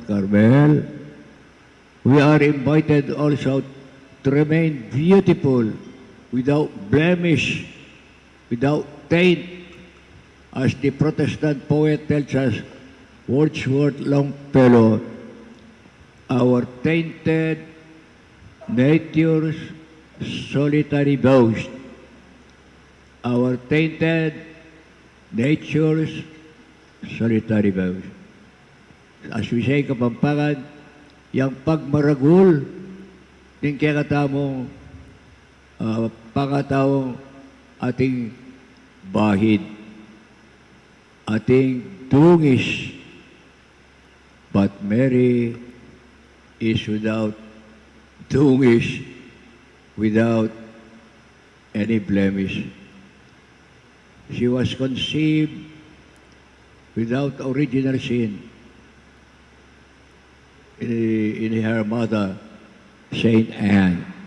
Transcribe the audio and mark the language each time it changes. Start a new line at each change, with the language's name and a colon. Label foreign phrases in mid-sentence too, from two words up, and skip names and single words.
English: Carmel, we are invited also to remain beautiful, without blemish, without taint, as the Protestant poet tells us, Wordsworth Longfellow, our tainted nature's solitary boast, our tainted nature's solitary boast. As we say,
Pampanga: Kapampangan, yang pagmaragul, din kaya katamong pangatawang ating bahid, ating dungis,
English: but Mary is without dungis, without any blemish. She was conceived without original sin in her mother, Saint Anne.